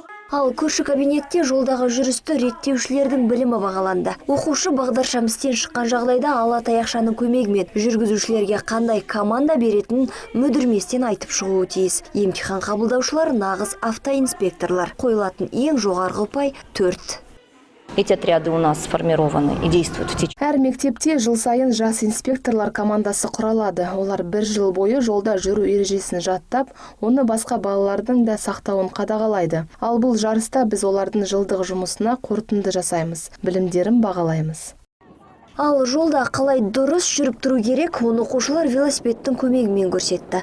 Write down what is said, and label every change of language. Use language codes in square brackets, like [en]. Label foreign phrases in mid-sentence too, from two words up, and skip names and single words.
[kk] Ал көрші кабинетте жолдағы жүрісті реттеушілердің білімі бағаланды. Оқушы бағдаршам істен шыққан жағдайда ала таяқшаның көмегімен жүргізушілерге қандай команда беретінін мүдірместен айтып шығуы тиіс. Емтихан қабылдаушылар нағыз автоинспекторлар. Қойылатын ең жоғарғы ұпай 4. [ru] Эти отряды у нас сформированы и действуют в течение. [kk] Әр мектепте жыл сайын жас инспекторлар командасы құралады. Олар бір жыл бойы жолда жүру ережесін жаттап, оны басқа балалардың да сақтауын қадағалайды. Ал бұл жарыста біз олардың жылдық жұмысына қорытынды жасаймыз, білімдерін бағалаймыз. Ал жолда қалай дұрыс жүріп тұру керек, оны оқушылар велосипедтің көмегімен көрсетті.